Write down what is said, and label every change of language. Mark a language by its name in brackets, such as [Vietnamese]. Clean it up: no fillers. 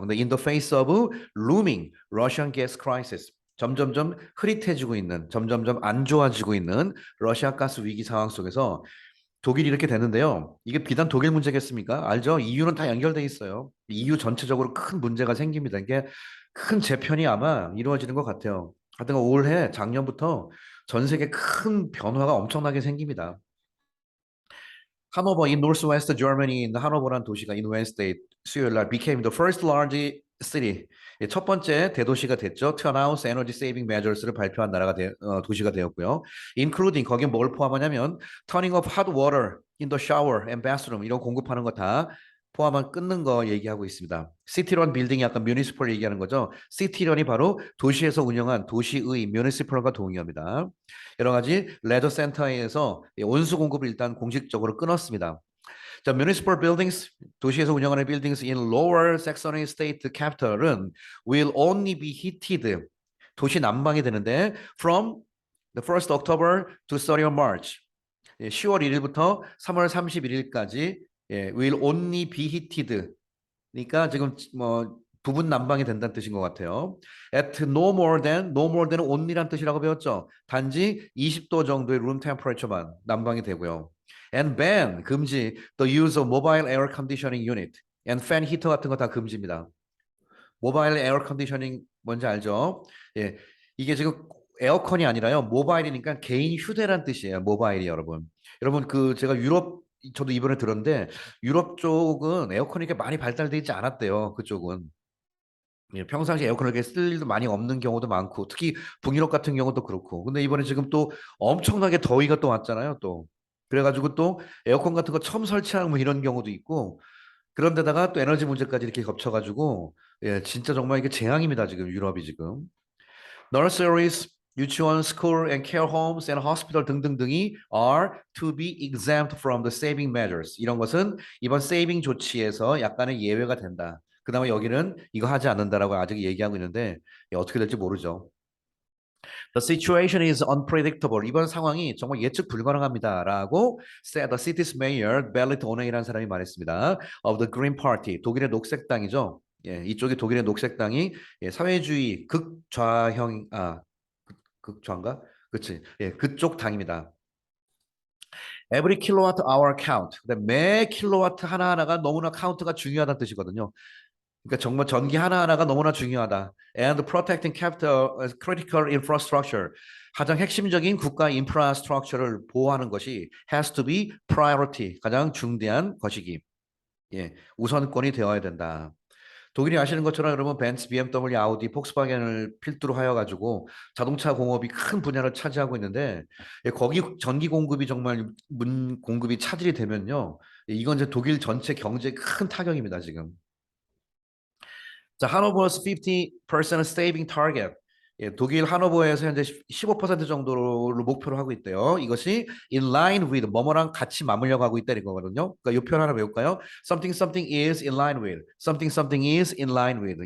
[Korean] 근데 [English] in the face of looming Russian gas crisis, [Korean] 점점점 흐릿해지고 있는, 점점점 안 좋아지고 있는 러시아 가스 위기 상황 속에서 독일이 이렇게 되는데요. 이게 비단 독일 문제겠습니까? 알죠? EU는 다 연결돼 있어요. EU 전체적으로 큰 문제가 생깁니다. 이게 큰 재편이 아마 이루어지는 것 같아요. 하여튼 올해 작년부터 전 세계 큰 변화가 엄청나게 생깁니다. [English] 하노버 in Northwest Germany, [Korean] 하노버라는 도시가 [English] in Wednesday [Korean] 수요일 날 [English] became the first large city. [Korean] 예, 첫 번째 대도시가 됐죠. [English] To announce energy saving measures를 [Korean] 발표한 도시가 되었고요. [English] Including [Korean] 거기에 뭘 포함하냐면 [English] turning off hot water in the shower and bathroom, [Korean] 이런 공급하는 거 다 포함한 끊는 거 얘기하고 있습니다. 시티런 빌딩이 약간 뮤니시펄 얘기하는 거죠. 시티런이 바로 도시에서 운영한 도시의 뮤니시펄과 동의합니다. 여러 가지 레저 센터에서 온수 공급을 일단 공식적으로 끊었습니다. [English] 자, municipal buildings, [Korean] 도시에서 운영하는 [English] buildings in Lower Saxony State Capital은 will only be heated, [Korean] 도시 난방이 되는데 [English] from the 1st October to 30th March, [Korean] 10월 1일부터 3월 31일까지, [English] will only be heated. [Korean] 그러니까 지금 뭐 부분 난방이 된다는 뜻인 것 같아요. [English] At no more than only란 [Korean] 뜻이라고 배웠죠. 단지 20도 정도의 room temperature만 난방이 되고요. [English] And ban, 금지, the use of mobile air conditioning unit and fan heater [Korean] 같은 거 다 금지입니다. 모바일 에어 컨디셔닝 뭔지 알죠? 예, 이게 지금 에어컨이 아니라요, 모바일이니까 개인 휴대란 뜻이에요. 모바일이, 여러분. 여러분, 그 제가 유럽, 저도 이번에 들었는데 유럽 쪽은 에어컨이 이렇게 많이 발달되어 있지 않았대요. 그쪽은. 예, 평상시 에어컨을 이렇게 쓸 일도 많이 없는 경우도 많고, 특히 북유럽 같은 경우도 그렇고. 근데 이번에 지금 또 엄청나게 더위가 또 왔잖아요, 또. 그래가지고 또 에어컨 같은 거 처음 설치하는 뭐 이런 경우도 있고, 그런데다가 또 에너지 문제까지 이렇게 겹쳐가지고 예, 진짜 정말 이게 재앙입니다. 지금 유럽이 지금. [English] Nurseries, 유치원, school and care homes and hospital 등등등이 are to be exempt from the saving measures. [Korean] 이런 것은 이번 세이빙 조치에서 약간의 예외가 된다. 그다음에 여기는 이거 하지 않는다라고 아직 얘기하고 있는데 어떻게 될지 모르죠. [English] The situation is unpredictable. [Korean] 이번 상황이 정말 예측 불가능합니다라고 [English] said the city's mayor Belit O'Neill이라는 [Korean] 사람이 말했습니다. [English] Of the Green Party, [Korean] 독일의 녹색당이죠. 예, 이쪽이 독일의 녹색당이 예, 사회주의 극좌형 극좌인가? 그치? 예, 그쪽 당입니다. [English] Every kilowatt hour count. [Korean] 근데 매 킬로와트 하나하나가 너무나 카운트가 중요하다는 뜻이거든요. 그러니까 정말 전기 하나하나가 너무나 중요하다. [English] And protecting capital critical infrastructure. [Korean] 가장 핵심적인 국가 인프라스트럭처를 보호하는 것이 [English] has to be priority. [Korean] 가장 중대한 것이기. 예, 우선권이 되어야 된다. 독일이 아시는 것처럼 여러분 벤츠, BMW, 아우디, 폭스바겐을 필두로 하여 가지고 자동차 공업이 큰 분야를 차지하고 있는데 예, 거기 전기 공급이 정말 문 공급이 차질이 되면요. 예, 이건 이제 독일 전체 경제에 큰 타격입니다, 지금. [English] 자, 하노버's 50% saving target. [Korean] 예, 독일 하노버에서 현재 15% 정도로 목표로 하고 있대요. 이것이 in line with 뭐뭐랑 같이 맞물려 가고 있다는 거거든요. 그러니까 이 표현 하나 외울까요? [English] Something something is in line with. Something something is in line with.